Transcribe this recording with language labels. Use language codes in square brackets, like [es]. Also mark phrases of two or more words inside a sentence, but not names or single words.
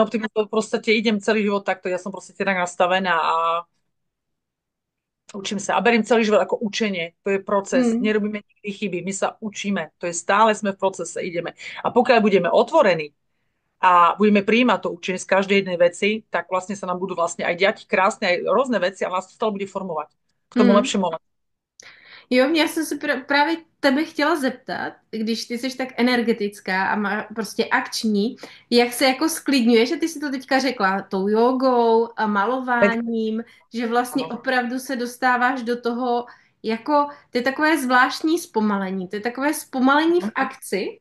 [sk] ten optimizmus, v podstate idem celý život takto, ja som proste tak nastavená a učím sa. A beriem celý život ako učenie, to je proces, mm, nerobíme nikdy chyby, my sa učíme, to je stále sme v procese, ideme. A pokiaľ budeme otvorení a budeme prijímať to učenie z každej jednej veci, tak vlastne sa nám budú vlastne aj diať krásne, aj rôzne veci a nás to stále bude formovať k tomu mm. lepšiemu. [cs] Jo, já jsem se právě tebe chtěla zeptat, když ty jsi tak energetická a prostě akční, jak se jako sklidňuje, že ty si to teďka řekla, tou jogou a malováním, že vlastně [sk] Áno, [cs] opravdu se dostáváš do toho, jako, to je takové zvláštní zpomalení, to je takové zpomalení v akci,